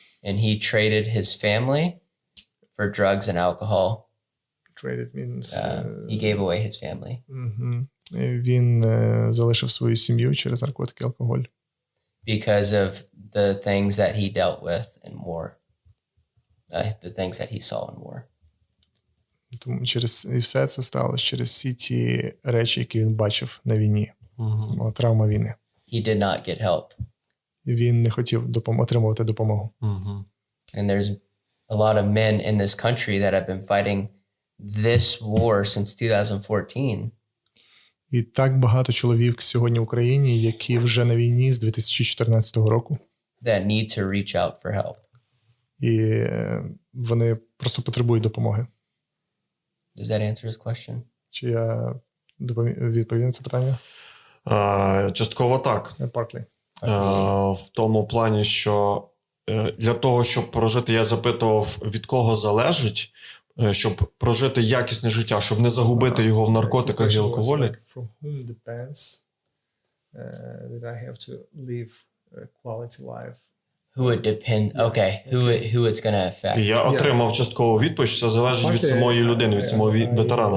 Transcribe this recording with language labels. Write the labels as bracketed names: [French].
[English] And he traded his family for drugs and alcohol. Traded means... he gave away his family. [Ukrainian] Він залишив свою сім'ю через наркотики, алкоголь. [English] Because of the things that he dealt with in war. The things that he saw in war. [Ukrainian] Тому і все це сталося через всі ті речі, які він бачив на війні. Це була травма війни. [English] He did not get help. [Ukrainian] І він не хотів отримувати допомогу. [English] And there's a lot of men in this country that have been fighting this war since 2014. [Ukrainian] І так багато чоловік сьогодні в Україні, які вже на війні з 2014 року. [English] That need to reach out for help. [Ukrainian] І вони просто потребують допомоги. [English] Does that answer his question? [Ukrainian] Чи я відповів на це питання? Частково так. [English] Partly. [Ukrainian] В тому плані, що для того, щоб прожити, я запитував, від кого залежить, щоб прожити якісне життя, щоб не загубити його в наркотиках і алкоголі. [English] From whom depends that I have to live a quality life. Who it depends. Okay, who it's going to affect. [Ukrainian] І я отримав часткову відповідь, що це залежить від самої людини, від самого ветерана.